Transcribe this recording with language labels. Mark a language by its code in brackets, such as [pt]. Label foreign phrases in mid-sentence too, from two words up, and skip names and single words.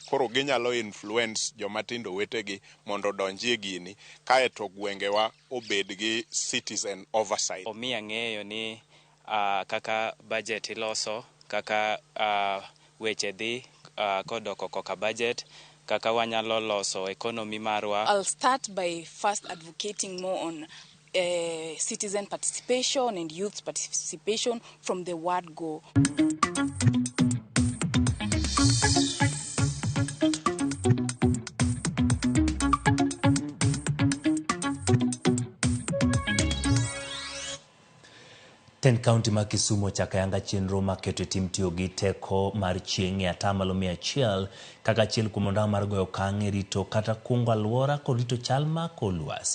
[luo] Koro ginyalo influence joma tindo wetegi mondo donjie gini kae to gwengewa obed gi [en] citizen oversight. [luo] Omiya ng'eyo ni kaka budget iloso, kaka weche dhi kodoko koka budget, kaka wanyalo loso economy marwa. [en] I'll start by first advocating more on citizen participation and youth participation from the word go. [luo] Ten County ma Kisumu chaka yanga chenro maketo tim tiyo gi teko mar chieng' e atamalo 100 kaka achiel kuom ondamo mar goyo okang' e rito kata kungo alwora kod rito chal ma kor lwasi.